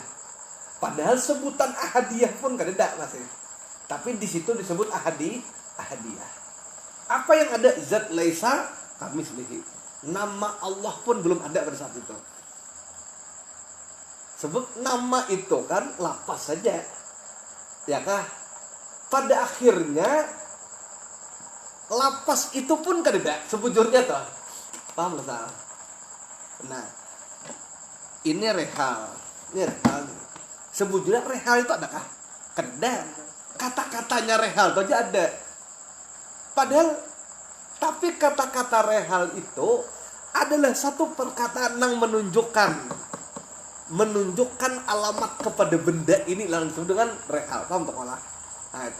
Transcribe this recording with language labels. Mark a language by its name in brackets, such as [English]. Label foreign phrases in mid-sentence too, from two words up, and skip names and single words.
[Banjar] Padahal sebutan ahadiyah pun kada masih. [Indonesian] Tapi di situ disebut ahadiyah. Apa yang ada? Zat [Arabic] laisa kamislihi. [Indonesian] Nama Allah pun belum ada pada saat itu. Sebab nama itu kan lapas saja. [Banjar] Ya kah? Pada akhirnya lapas itu pun kan ada sebujurnya toh. Paham lah? Nah, ini rehal. Ini rehal. Sebujurnya rehal itu adakah? Kada. [Indonesian] Kata-katanya rehal itu aja ada. Padahal, tapi kata-kata rehal itu adalah satu perkataan yang menunjukkan alamat kepada benda ini langsung dengan rehal. [Banjar] Paham tak malah? Nah itu.